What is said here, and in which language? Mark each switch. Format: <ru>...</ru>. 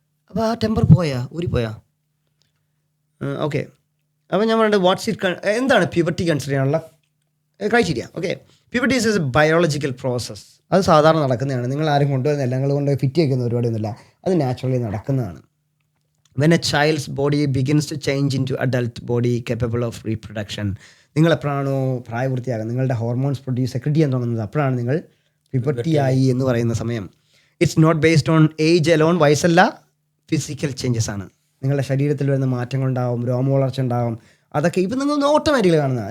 <ml>അപ്പോൾ ആ temper ഊരിപ്പോയാ? Okay. അപ്പോൾ ഞാൻ പറഞ്ഞത് എന്താണ് പ്യൂബർട്ടി കൺസിഡർ ചെയ്യാനുള്ള criteria? Okay.</ml> <en>Puberty is a biological process.</en> <ml>അത് സാധാരണ നടക്കുന്നതാണ്. നിങ്ങൾ ആരും കൊണ്ടുവരുന്നില്ല, നിങ്ങൾ കൊണ്ട് ഫിറ്റ് വയ്ക്കുന്ന പരിപാടിയൊന്നുമില്ല. അത് നാച്ചുറലി നടക്കുന്നതാണ്.</ml> <en>When a child's body begins to change into adult body capable of reproduction.</en> <ml>നിങ്ങൾ എപ്പോഴാണോ പ്രായപൂർത്തിയാകുന്നത്, നിങ്ങളുടെ ഹോർമോൺസ് സെക്രറ്റ് ചെയ്യാൻ തുടങ്ങുന്നത്, അപ്പോഴാണ് നിങ്ങൾ പ്യൂബർട്ടി ആയി എന്ന് പറയുന്ന സമയം.</ml> <en>It's not based on age alone.</en> <ml>വയസ്സല്ല, physical changes ആണ്. നിങ്ങളുടെ ശരീരത്തിൽ വരുന്ന മാറ്റങ്ങളുണ്ടാവും, രോമവളർച്ച ഉണ്ടാവും. അതൊക്കെ ഇപ്പം നിങ്ങൾ ഓട്ടോമാറ്റിക്കലി കാണുന്നത്.</ml>